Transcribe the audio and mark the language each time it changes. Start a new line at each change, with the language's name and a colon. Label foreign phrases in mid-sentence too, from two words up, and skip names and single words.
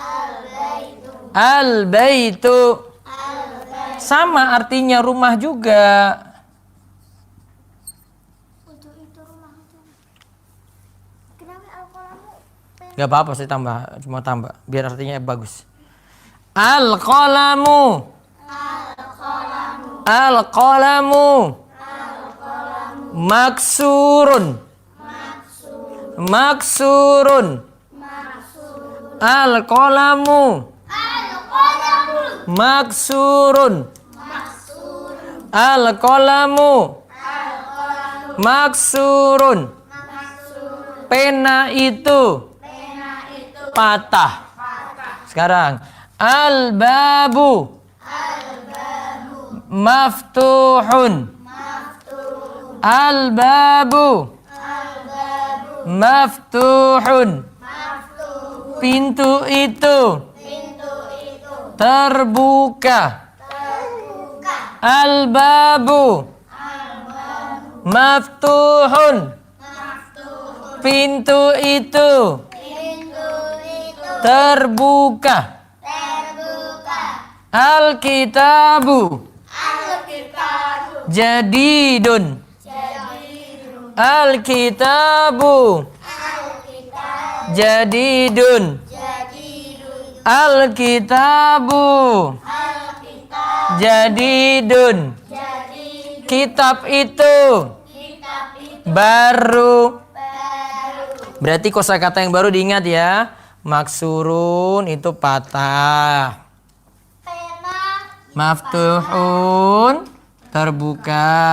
Indonesian: Al-baitu. Sama artinya rumah juga. Untuk itu rumah itu. Kenapa al-qalamu? Gak apa-apa saya tambah, cuma tambah biar artinya bagus.
Arabic: القلم. القلم. مكسور. مكسور. القلم. مكسور. القلم. مكسور.
Indonesian: Pena itu patah. Sekarang
Arabic: الباب مفتوح. الباب مفتوح.
Indonesian: Pintu itu terbuka.
Arabic: الباب مفتوح.
Indonesian: Pintu itu terbuka.
Arabic: الكتاب جديد. الكتاب جديد. الكتاب جديد.
Indonesian: Kitab itu baru. Berarti kosakata yang baru diingat ya. Maksurun itu patah. Maftuhun terbuka.